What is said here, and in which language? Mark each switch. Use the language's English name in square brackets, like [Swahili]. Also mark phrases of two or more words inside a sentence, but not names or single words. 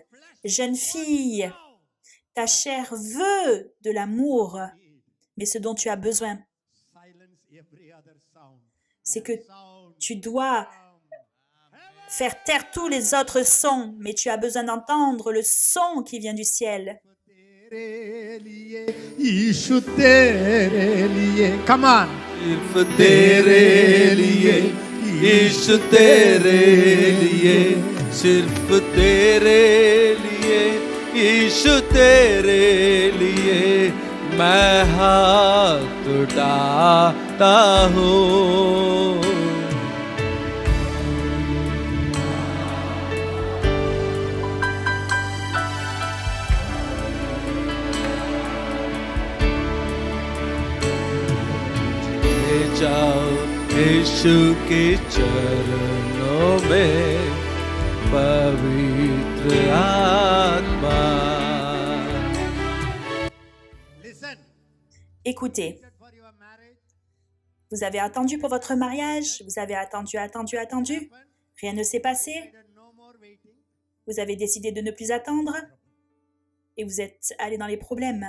[French] Jeune fille, ta chair veut de l'amour, mais ce dont tu as besoin, c'est que tu dois faire taire tous les autres sons, mais tu as besoin d'entendre le son qui vient du ciel. [English] Come on. [Hindi] सिर्फ तेरे लिए ईश तेरे लिए सिर्फ तेरे लिए ईश तेरे लिए मैं हाथ उठाता हूँ जाओ यीशु के चरणों में पवित्र आत्मा [French] Écoutez, vous avez attendu pour votre mariage, vous avez attendu, rien ne s'est passé, vous avez décidé de ne plus attendre et vous êtes allé dans les problèmes.